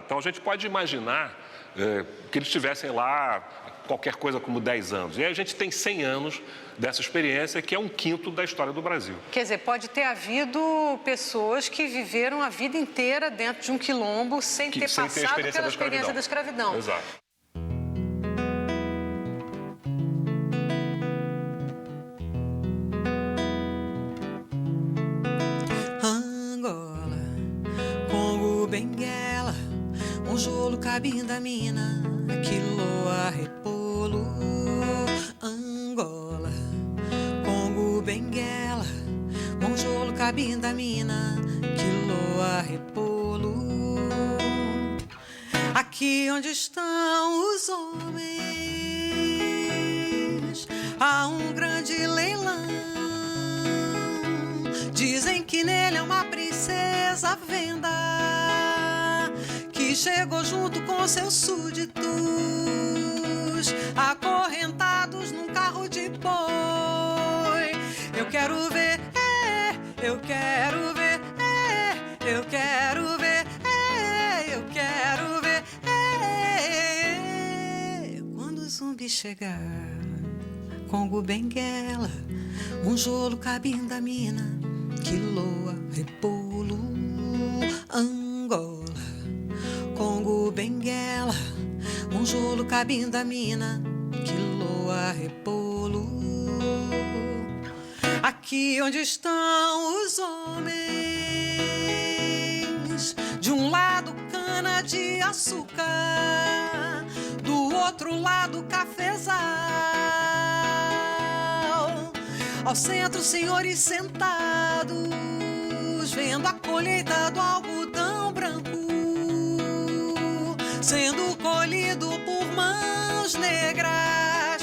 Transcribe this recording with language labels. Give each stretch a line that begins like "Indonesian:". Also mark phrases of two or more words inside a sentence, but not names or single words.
Portuguese: Então, a gente pode imaginar que eles estivessem lá qualquer coisa como 10 anos. E aí a gente tem 100 anos dessa experiência, que é 1/5 da história do Brasil. Quer dizer, pode ter havido pessoas que viveram a vida inteira dentro de um quilombo sem ter passado pela experiência da escravidão. Exato. Angola, Congo, Benguela, Monjolo, Cabinda-Mina, Quiloa, Repolo. Angola, Congo, Benguela, Monjolo, Cabinda-Mina, Quiloa, Repolo. Aqui onde estão os homens, há um grande leilão. Dizem que nele é uma princesa à venda, que chegou junto com seus súditos, acorrentados num carro de boi. Eu quero ver, eu quero ver, eu quero ver, eu quero ver. Quando o zumbi chegar, Congo, Benguela, Monjolo, Cabinda-Mina, Quiloa, Repolo. Angola, Congo, Benguela, Monjolo, Cabinda-Mina, Quiloa, Repolo. Aqui onde estão os homens, de um lado cana de açúcar, do outro lado cafezal. Ao centro, senhores sentados, vendo a colheita do algodão branco sendo colhido por mãos negras.